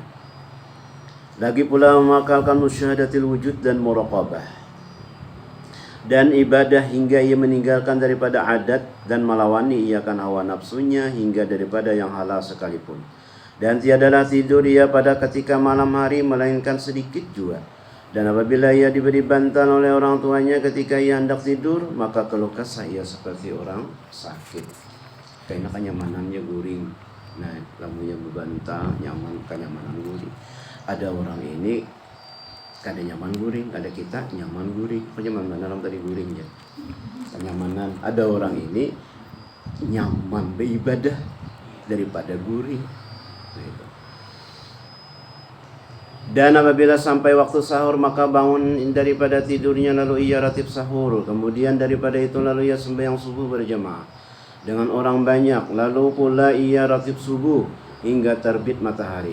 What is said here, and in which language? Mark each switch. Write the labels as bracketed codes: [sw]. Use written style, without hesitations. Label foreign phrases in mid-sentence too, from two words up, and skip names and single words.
[ms] Lagi pula mengakalkan musyahadatil wujud dan muraqabah dan ibadah hingga ia meninggalkan daripada adat dan melawani ia akan hawa nafsunya hingga daripada yang halal sekalipun. Dan tiadalah tidur ia pada ketika malam hari melainkan sedikit juga. Dan apabila ia diberi bantal oleh orang tuanya ketika ia hendak tidur, maka keluh kesah ia seperti orang sakit. [bjn] Karena kenyamanannya guring. Nah, lamunya berbantal, nyaman kenyamanan guring. Ada orang ini kada nyaman guring, ada kita nyaman guring. Kenyamanan dalam tadi guring ya. Kenyamanan. Ada orang ini nyaman beribadah daripada guring. Gitu. [ms] Dan apabila sampai waktu sahur maka bangun daripada tidurnya lalu ia ratib sahur. Kemudian daripada itu lalu ia sembahyang subuh berjamaah dengan orang banyak. Lalu pula ia ratib subuh hingga terbit matahari.